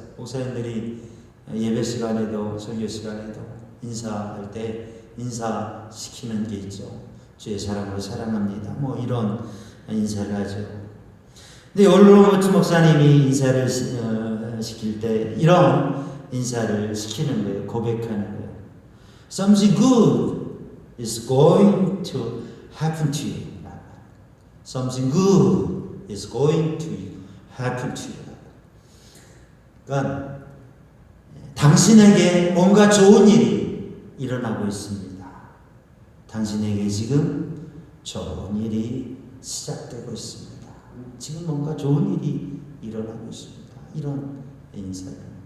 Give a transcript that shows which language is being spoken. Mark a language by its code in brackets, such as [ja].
[ko] 목사님들이 예배 시간에도 설교 시간에도 인사할 때 인사시키는 게 있죠. 주의 사랑으로 사랑합니다. 뭐 이런 인사를 하죠. 근데 오럴 로버츠 목사님이 인사를 시킬 때 이런 인사를 시키는 거예요. 고백하는 거예요. [en] Something good is going to happen to you. Something good is going to happen to you. [ko] 그러니까 당신에게 뭔가 좋은 일이 일어나고 있습니다. 당신에게 지금 좋은 일이 시작되고 있습니다. 지금 뭔가 좋은 일이 일어나고 있습니다. 이런 인사를.